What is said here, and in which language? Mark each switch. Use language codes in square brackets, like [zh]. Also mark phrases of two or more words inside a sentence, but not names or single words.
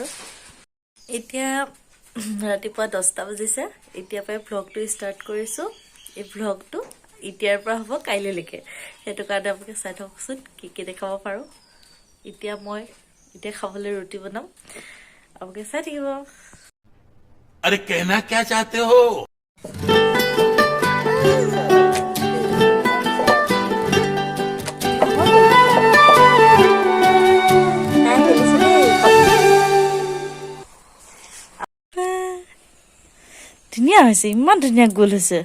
[as] এতিয়া ৰাতিপুৱা 10টা বাজিছে, এতিয়াৰ পৰাই ভ্লগটো ষ্টাৰ্ট কৰিছোঁ। এই ভ্লগটো এতিয়াৰ পৰা হ'ব কাইলৈলৈকে, সেইটো কাৰণে আপোনালোকে চাই থাককচোন কি দেখাব পাৰোঁ। এতিয়া খাবলৈ ৰুটি বনাম, আপোনালোকে চাই থাকিব। [hi] अरे कहना क्या चाहते हो? [as] ধুনীয়া হৈছে, ইমান ধুনীয়া গোল হৈছে।